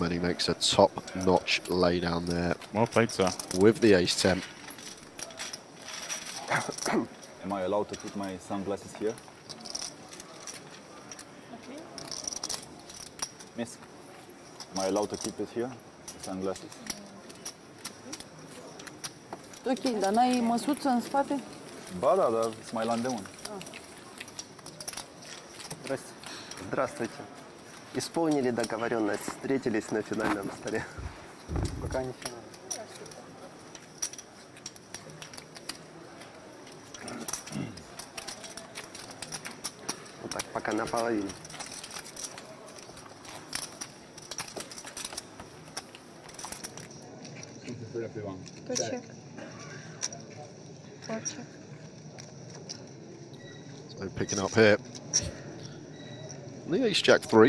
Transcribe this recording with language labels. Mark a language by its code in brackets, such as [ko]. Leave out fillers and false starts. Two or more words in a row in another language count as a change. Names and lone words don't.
[en] And he makes a top-notch lay down there. Well played, sir. With the ace 10. Am I allowed to put my sunglasses here? Okay. Miss, am I allowed to keep it here? The sunglasses? [ro] Ok, dar n-ai măsuță în spate? Ba da, dar sunt mai la îndemân. [ru] Здрасте. Здравствуйте. Исполнили договоренность, встретились на финальном столе. Пока не финал. Вот так, пока наполовину. [en] Something for everyone. Two check. 4 check. So picking up here. The ace jack 3.